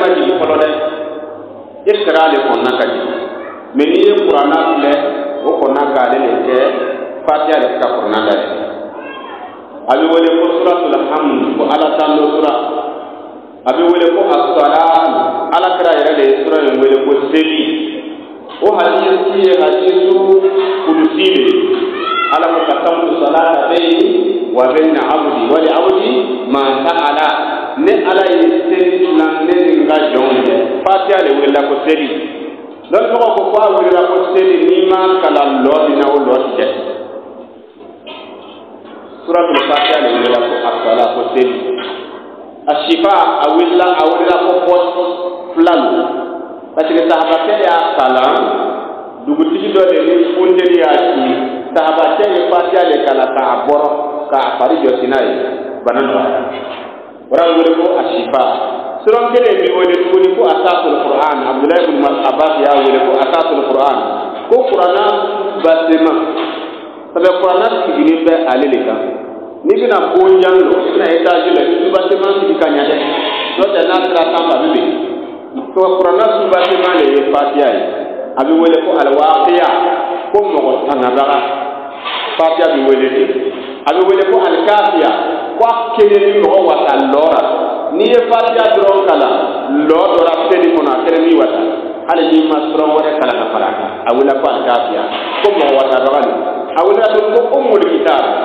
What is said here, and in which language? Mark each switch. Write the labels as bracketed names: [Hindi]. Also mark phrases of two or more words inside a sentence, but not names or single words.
[Bambara] jigin fɔlɔ dɛ ikra de kɔnɔna ka jigin mais n'i ye kuranna filɛ o kɔnɔna k'ale de kɛ fatiha de ka kuranna dayɛlɛ a bɛ wele ko [Arabic] سورة الحمد [Bambara] ko ala tando sura a bɛ wele ko as-salam ala kira yɛrɛ de ye sura in wele ko seli o hadisi ye [Arabic] حديث قدسي [Bambara] de ala ko [Arabic] قسمت الصلاة بيني وبين عبدي ولعبدي ما سأل [Bambara] ne ala ye seli filan ne ni n ka jɔnw ye fatiha le wulila ko seli dɔn tɔgɔ ko f'a wulila ko seli n'i ma kalan lɔ min na o lɔ tigɛ [Arabic] سورة الفاتحة [Bambara] le wulila ko asala ko seli ashifa a wulila ko pɔsi filan parce que sahabatɛ y'a kalan dugutigi dɔ de ni funteni y'a ci sahabatɛ ye fatiha le kalan k'a bɔrɔ k'a fari jɔsi n'a ye bana nɔgɔyara wara wele ko ashifa sura kelen bi wele tuguni ko [Arabic] أساس القرآن [Bambara] abdullahi ibn abbas y'a wele ko [Arabic] أساس القرآن [Bambara] ko kuranna basema sabu kuranna sigini bɛ ale le kan n'i bɛna bonjan lɔ i bɛna étage la i basema sigi ka ɲɛ dɛ n'o tɛ n'a sera sanfɛ a bɛ bɛn ko kuranna basema le ye fatiha ye a bɛ wele ko alwaqiya ko mɔgɔ tangabaga fatiha bɛ wele de a bɛ wele ko alkafiya ko a kelen ni mɔgɔ wasa lɔra n'i ye fatiha dɔrɔn kalan lɔ dɔra seli kɔnɔ a kɛra min wasa hali n'i ma sura wɛrɛ kalan ka fara a kan a wele ko alkafiya ko mɔgɔ wasabaga de a wele ko [Arabic] أم الكتاب